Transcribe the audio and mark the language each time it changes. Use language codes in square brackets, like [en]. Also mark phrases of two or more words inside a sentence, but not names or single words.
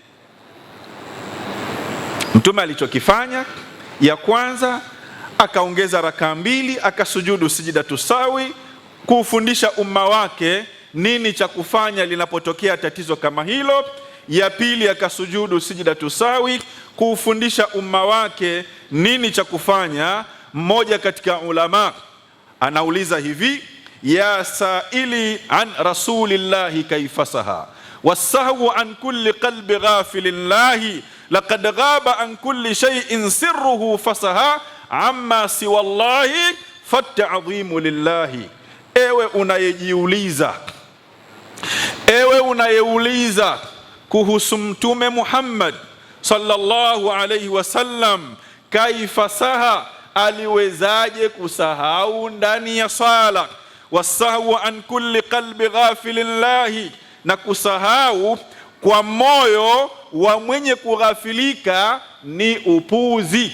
[sw] Mtume alichokifanya, ya kwanza akaongeza rakaa 2, akasujudu [ar] سجدتي السهو, [sw] kufundisha umma wake nini cha kufanya linapotokea tatizo kama hilo. Ya pili akasujudu [ar] سجدتي السهو, [sw] kufundisha umma wake nini cha kufanya. Mmoja katika ulama anauliza hivi, [ar] يا سائلي عن رسول الله كيف سها والسهو عن كل قلب غافل لاهي لقد غاب عن كل شيء سره فسها عما سوى الله فالتعظيم لله. [sw] Ewe unayeuliza kuhusu Mtume Muhammad [ar] صلى الله عليه وسلم, [sw] kaifasaha, aliwezaje kusahau ndani ya sala, [ar] والسهو عن كل قلب غافل لاهي, [sw] na kusahau kwa moyo wa mwenye kughafilika ni upuzi.